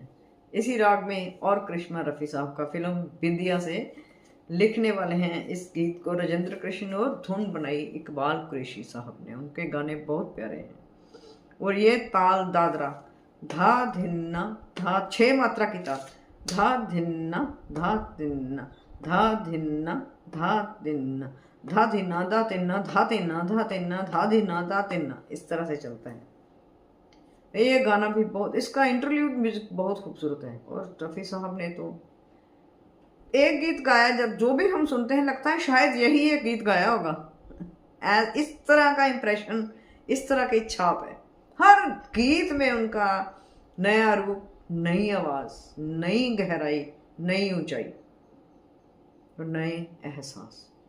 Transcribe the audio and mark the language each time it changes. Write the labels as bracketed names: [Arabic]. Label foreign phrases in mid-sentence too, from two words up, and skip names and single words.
[Hindi] इसी राग में और करिश्मा रफ़ी साहब का फिल्म बिंदिया से लिखने वाले हैं इस गीत को राजेंद्र कृष्ण, और धुन बनाई इकबाल कुरैशी साहब ने। उनके गाने बहुत प्यारे हैं। और ये ताल दादरा, धा धिन्ना धा, 6 मात्रा की ताल, धा धिन्ना धा तिन्ना, धा धिन्ना धा तिन्ना, धा धिन्ना धा तिन्ना, धा तिन्ना धा तिन्ना, धा धिन्ना धा तिन्ना, इस तरह से चलता है। ये गाना भी बहुत, इसका [English] interlude music [Hindi] बहुत खूबसूरत है। और रफ़ी साहब ने तो एक गीत गाया, जब जो भी हम सुनते हैं लगता है शायद यही एक गीत गाया होगा। इस तरह का इंप्रेशन, इस तरह की छाप है। हर गीत में उनका नया रूप, नई आवाज, नई गहराई, नई ऊंचाई और नए एहसास।